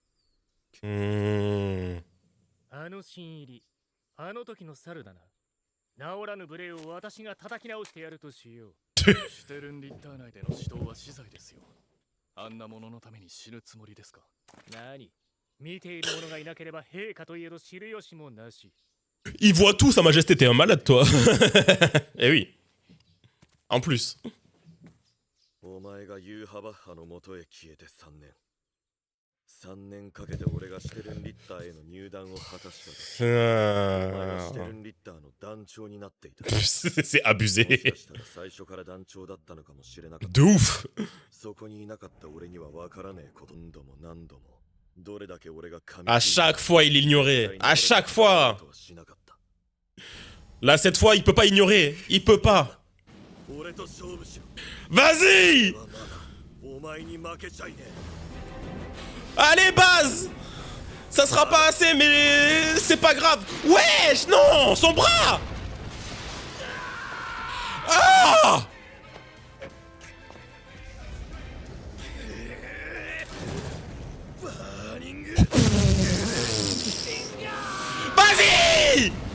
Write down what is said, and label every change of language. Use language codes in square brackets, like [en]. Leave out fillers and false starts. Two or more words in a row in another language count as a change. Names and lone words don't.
[ja] あの新入り、あの時の猿だな。治らぬ無礼を私が叩き直してやるとしよう。シュテルンリッター内での死闘は死罪ですよ。あんなもののために死ぬつもりですか？何？見ている者がいなければ陛下といえど知る由もなし。 [fr] Il voit tout, Sa Majesté, t'es un malade, toi. Eh oui. En plus. [ja] お前がユーハバッハの元へ消えて3年。3年かけて俺がシュテルンリッターへの入団を果たした時、お前がシュテルンリッターの団長になっていた。 [fr] C'est abusé. [ja] もしかしたら最初から団長だったのかもしれなかった。 [fr] De ouf. [ja] そこにいなかった俺には分からねえこと何度も何度も。どれだけ俺が神 [fr] À chaque fois, il ignorait. À chaque fois. Là, cette fois, il peut pas ignorer. Il peut pas. [ja] 俺と勝負しろ。 [fr] Vas-y. [ja] まだお前に負けちゃいねえ。 [fr] Allez, base. Ça sera pas assez, mais c'est pas grave. Wesh, non, son bras. Ah. Vas-y.